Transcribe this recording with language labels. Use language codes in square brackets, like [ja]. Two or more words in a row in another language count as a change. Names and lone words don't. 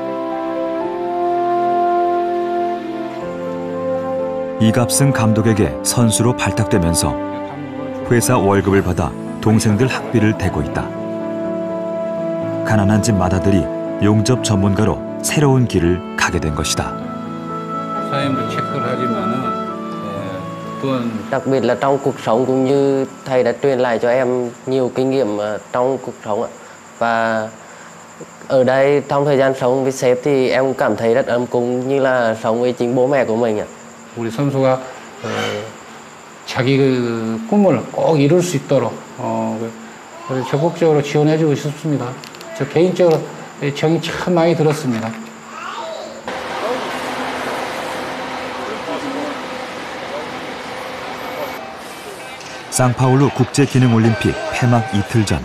[ko] 이갑승 감독에게 선수로 발탁되면서 회사 월급을 받아 동생들 학비를 대고 있다. 가난한 집 맏아들이 용접 전문가로 새로운 길을 가게 된 것이다. 사장님도 체크를 하지만은 [vi] Đặc biệt là trong cuộc sống cũng như thầy đã truyền lại cho em nhiều kinh nghiệm trong cuộc sống ạ. Và ở đây trong thời gian sống với sếp thì em cảm thấy rất ấm cúng như là sống với chính bố mẹ của mình ạ. [ko] 우리 선수가 자기 그 꿈을 꼭 이룰 수 있도록 그래서 적극적으로 지원해주고 싶습니다. 저 개인적으로 정이 참 많이 들었습니다. 상파울루 국제기능올림픽 폐막 이틀 전.